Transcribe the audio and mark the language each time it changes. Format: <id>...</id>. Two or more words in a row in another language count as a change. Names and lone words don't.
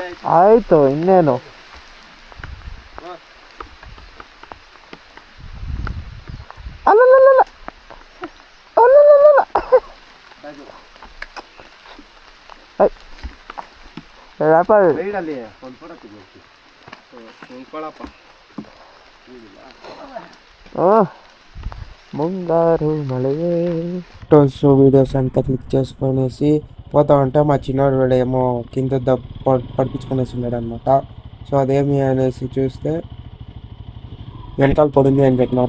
<kn>ಆಯ್ತು. ಇನ್ನೇನು ಅಲ್ಲಲ್ಲ ಸೈಡಲ್ಲಿ ಒಂದು ಫೋಟೋ ತೆಗಿಬೇಕು. ನಿಂತ್ಕೊಳ್ಳಪ್ಪ.</kn> <te>ముంగారు మలయే ఫొటోస్ వీడియోస్ అంతా క్లిక్ చేసుకునేసి పోతా ఉంటే మా చిన్నవాడు ఏమో కింద పడిపించుకునేసి ఉన్నాడు అనమాట. సో అదేమి అనేసి చూస్తే వెనకాల పడింది అని చెప్పినారు.</te>